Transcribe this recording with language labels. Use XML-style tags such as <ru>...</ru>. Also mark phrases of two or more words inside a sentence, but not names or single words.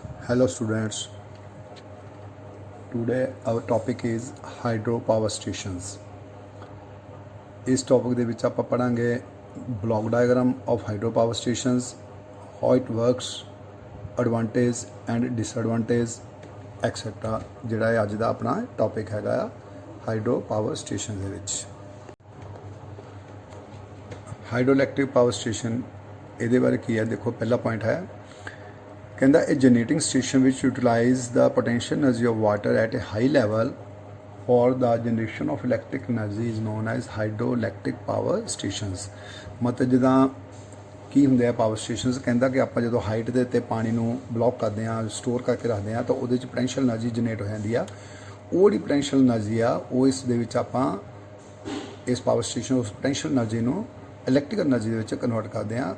<en>Hello students, today our topic is hydro power stations.</en> <hi>इस टॉपिक</hi> <pa>ਦੇ ਵਿੱਚ ਆਪਾਂ ਪੜਾਂਗੇ</pa> <en>block diagram of hydro power stations, how it works, advantage and disadvantage etc.</en> <pa>ਜਿਹੜਾ ਹੈ ਅੱਜ ਦਾ ਆਪਣਾ ਟੌਪਿਕ ਹੈਗਾ ਆ</pa> <en>hydro power station</en> <pa>ਦੇ ਵਿੱਚ। ਹਾਈਡਰੋਇਲੈਕਟ੍ਰਿਕ ਪਾਵਰ ਸਟੇਸ਼ਨ ਇਹਦੇ ਬਾਰੇ ਕੀ ਹੈ, ਦੇਖੋ ਪਹਿਲਾ ਪੁਆਇੰਟ ਹੈ ਕਹਿੰਦਾ</pa> <en>a generating station which utilize the potential energy of water at a high level for the generation of electric energy is known as hydroelectric power stations।</en> <pa>ਮਤਲਬ ਜਿੱਦਾਂ ਕੀ ਹੁੰਦੇ ਆ</pa> <en>power stations,</en> <pa>ਕਹਿੰਦਾ ਕਿ ਆਪਾਂ ਜਦੋਂ ਹਾਈਟ ਦੇ ਉੱਤੇ ਪਾਣੀ ਨੂੰ ਬਲੌਕ ਕਰਦੇ ਹਾਂ, ਸਟੋਰ ਕਰਕੇ ਰੱਖਦੇ ਹਾਂ ਤਾਂ ਉਹਦੇ 'ਚ</pa> <en>potential energy generate</en> <pa>ਹੋ ਜਾਂਦੀ ਆ। ਉਹ ਜਿਹੜੀ</pa> <en>potential energy</en> <pa>ਆ ਉਹ ਇਸ ਦੇ ਵਿੱਚ ਆਪਾਂ ਇਸ</pa> <en>power station</en> <pa>ਉਸ</pa> <en>potential energy</en> <pa>ਨੂੰ</pa> <en>electrical energy</en> <pa>ਦੇ ਵਿੱਚ ਕਨਵਰਟ ਕਰਦੇ ਹਾਂ।</pa>